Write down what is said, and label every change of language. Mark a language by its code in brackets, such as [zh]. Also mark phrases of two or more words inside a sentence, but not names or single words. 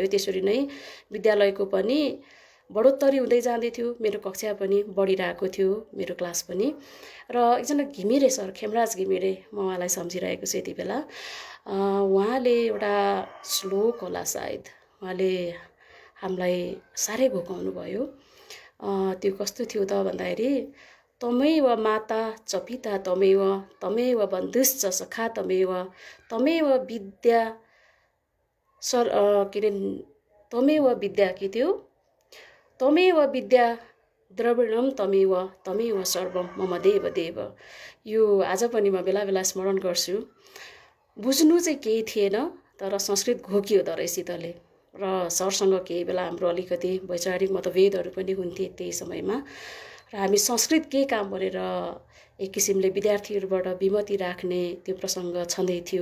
[ne] त्यसरी नै विद्यालयको पनि बढोत्तरी हुँदै जाँदै थियो, मेरो कक्षा पनि बढिरहेको थियो, मेरो क्लास पनि। र एकजना घिमिरे सर, खेमराज घिमिरे, म उहाँलाई सम्झिरहेको छु यति बेला। उहाँले एउटा श्लोक होला सायद, उहाँले हामीलाई साह्रै घोकाउनु भयो। त्यो कस्तो थियो त भन्दाखेरि [sa] तमेव माता च पिता तमेव बन्धुश्च सखा तमेव विद्या तमेव विद्या [ne] के थियो [sa] तमेव विद्या द्रविणम तमेव सर्वम मम देव। [ne] यो आज पनि म बेला बेला स्मरण गर्छु। बुझ्नु चाहिँ केही थिएन, तर संस्कृत घोकियो दरैसितले। र सरसँग केही बेला हाम्रो अलिकति वैचारिक मतभेदहरू पनि हुन्थे त्यही समयमा। र हामी संस्कृत के काम भनेर एक किसिमले विद्यार्थीहरूबाट विमति राख्ने त्यो प्रसङ्ग छँदै थियो।